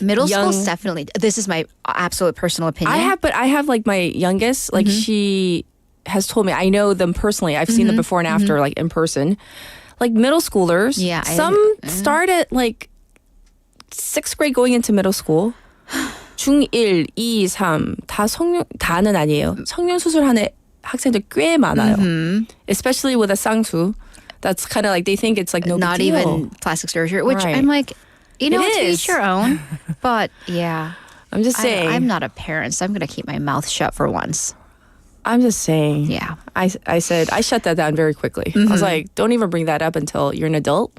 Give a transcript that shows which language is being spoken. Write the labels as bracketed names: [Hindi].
[English] middle school's definitely. This is my absolute personal opinion. I have like my youngest, like she has told me, I know them personally. I've seen them before and after, like in person. Like middle schoolers. Yeah. Some start at like 6th grade going into middle school. [Korean] 중1, 2, 3 다 다는 아니에요. 성형 수술하는 학생들 꽤 많아요. [English] Especially with a 쌍수. That's kind of like they think it's like no not big deal. even plastic surgery, which I'm like, to each your own. But yeah. I'm just saying. I'm not a parent, so I'm going to keep my mouth shut for once. I'm just saying. Yeah. I said, I shut that down very quickly. I was like, don't even bring that up until you're an adult.